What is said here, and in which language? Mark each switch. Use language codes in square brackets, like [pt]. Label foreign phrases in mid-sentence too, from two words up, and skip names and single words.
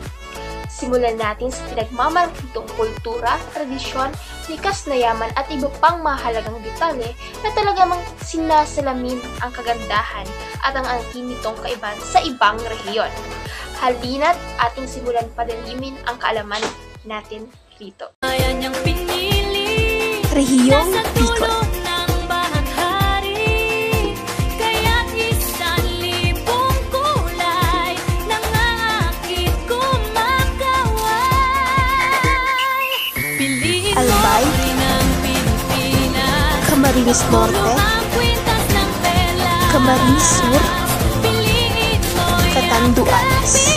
[tl] Simulan natin sa pinagmamalakitong kultura, tradisyon, likas na yaman at iba pang mahalagang detalye na talagang sinasalamin ang kagandahan at ang angkin nitong kaibahan sa ibang rehiyon. Halina't ating simulan palalimin ang kaalaman natin rito. Rehiyong Bicol. Albay, Camarines Norte, Camarines Sur, Catanduanes,